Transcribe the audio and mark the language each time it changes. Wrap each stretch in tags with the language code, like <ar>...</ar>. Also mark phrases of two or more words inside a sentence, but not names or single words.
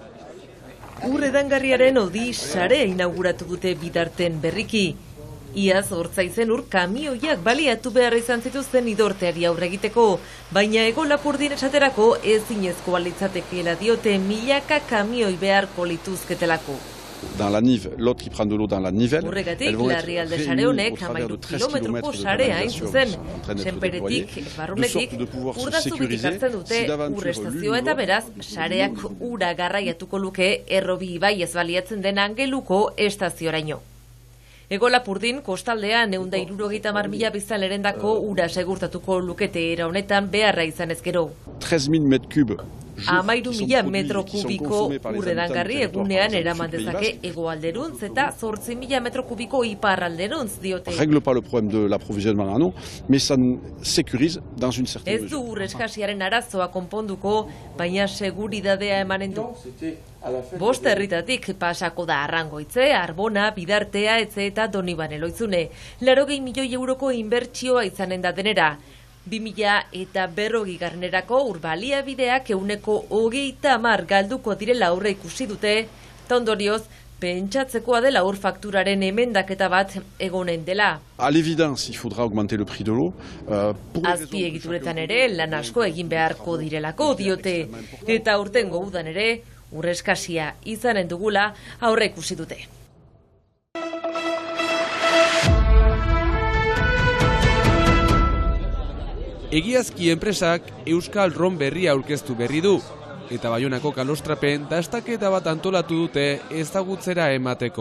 <eu>Urredangarriaren odi sare inauguratu dute bitarten berriki. Iaz Ortzaizen kamioiak baliatu behar izan zituzten idorteari aurre egiteko, baina Ego Lapurdin esaterako ezinezkoa litzatekeela diote milaka kamioi beharko lituzketelako.</eu> <fr>Dans la Nive, l'autre qui prend de l'eau dans la Nivelle.</fr> <eu>Horregatik, larrialde sare honek 13 kilometroko sarea hain zuzen. Senperetik, barrunetik, urdazubitik hartzen dute urrestazioa eta beraz, sareak ura garraiatuko luke Errobi ibai ez baliatzen den Angeluko estazioraino. Ego Lapurdin, kostaldean 170.000 biztanlerendako ura segurtatuko lukete era honetan beharra izan ezkero.</eu> <fr>13.000 metros cubes.</fr> <eu>13.000 metro kubiko urredangarri egunean eraman dezake hegoalderuntz eta 8.000 metro kubiko iparralderuntz diote.</eu> <fr>Règle pas le problème de l'approvisionnement en eau, mais ça sécurise dans une certaine mesure.</fr> <eu>Ez du ur eskasiaren arazoa konponduko, baina seguridadea emanen du. 5 herritatik pasako da Arrangoitze, Arbona, Bidartea, Etxe eta Donibane Loizune. 80 milioi euroko inbertsioa izanen da denera. 2040 urbaliabideak 130 galduko direla aurre ikusi dute, eta ondorioz, pentsatzekoa dela ur fakturaren emendaketa bat egonen dela.</eu> <fr>À l'évidence, il faudra augmenter le prix de l'eau.</fr> <eu>Azpiegituretan ere lan asko egin beharko direlako diote, eta urtengo udan ere, ur eskasia izanen dugula aurre ikusi dute. Egiazki enpresak Euskal Ron berria aurkeztu berri du, eta Baionako kalostrapen dastaketa bat antolatu dute ezagutzera emateko.</eu>